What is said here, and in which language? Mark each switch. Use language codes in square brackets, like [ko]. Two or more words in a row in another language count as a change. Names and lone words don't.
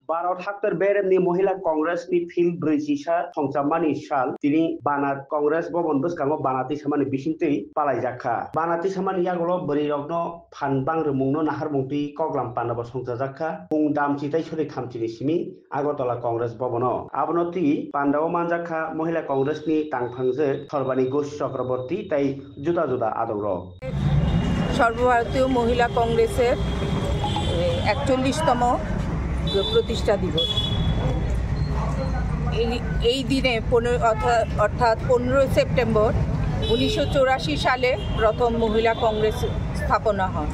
[trp] भारत हाक्तर बेरेमनि महिला कांग्रेसनि फिल्ड ब्रैजिसा संसामानि साल तिनि बानात कांग्रेस भवन बसकांगो बानाति सामानि बिसिंतै पालायजाखा बानाति सामानि यागलो बोरैरगनो फानबां रुमुंनो नाहारमुंति कग्लाम पानाबो संसाजाखा बुं दामचिताय सरि खामचिनि सिमी आगरतला कांग्रेस भवनो आबनति पान्डाव मानजाखा महिला कांग्रेसनि तांफांजे थरबानि घोष चक्रवर्ती ताई जुदा जुदा आदर [bn] সর্বভারতীয় মহিলা কংগ্রেসের ৪১তম প্রতিষ্ঠা দিবস। এই দিনে অর্থাৎ 15 সেপ্টেম্বর ১৯৮৪ সালে প্রথম মহিলা কংগ্রেস স্থাপনা হয়।